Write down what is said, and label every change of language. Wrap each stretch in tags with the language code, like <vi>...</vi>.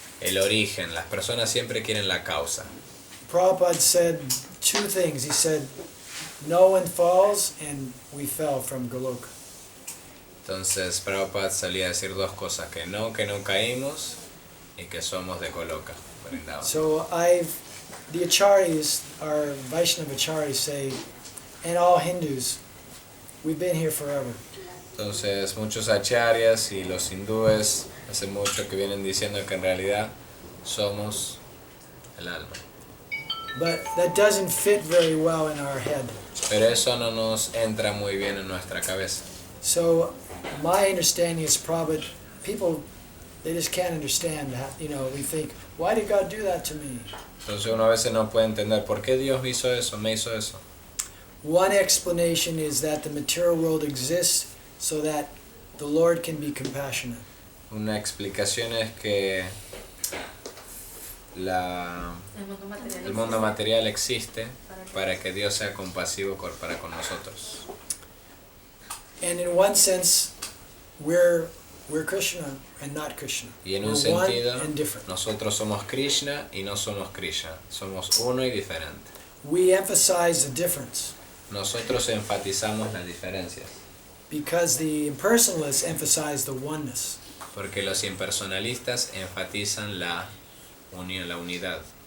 <es>El origen, las personas siempre quieren la causa.</es> <en>Prabhupada said two things. He said, no one falls, and we fell from Goloka.</en> <es>Entonces Prabhupada solía decir dos cosas, que no caímos y que somos de Goloka, Vrindavan.</es> <en>So the acharyas, our Vaishnava acharyas say, and all Hindus, we've been here forever.</en> <es>Entonces muchos acharyas y los hindúes hace mucho que vienen diciendo que en realidad somos el alma.</es> <en>But that doesn't fit very well in our head.</en> <es>Pero eso no nos entra muy bien en nuestra cabeza.</es> <en>So my understanding is probably people, they just can't understand. We think, why did God do that to me?</en> <es>Entonces uno a veces no puede entender por qué Dios me hizo eso.</es> <en>One explanation is that the material world exists so that the Lord can be compassionate.</en> <es>Una explicación es que el mundo material existe para que Dios sea compasivo para con nosotros.</es> <en>And in one sense, we're Krishna and not Krishna.</en> <es>Y en un</es> <en>We're one</en> <es>sentido,</es> <en>and different.</en> <es>nosotros somos Krishna y no somos Krishna. Somos uno y diferente.</es> <en>We emphasize the difference.</en> <es>Nosotros enfatizamos las diferencias.</es> <en>because the impersonalists emphasize the oneness.</en> <es>Porque los impersonalistas enfatizan la unión, la unidad.</es>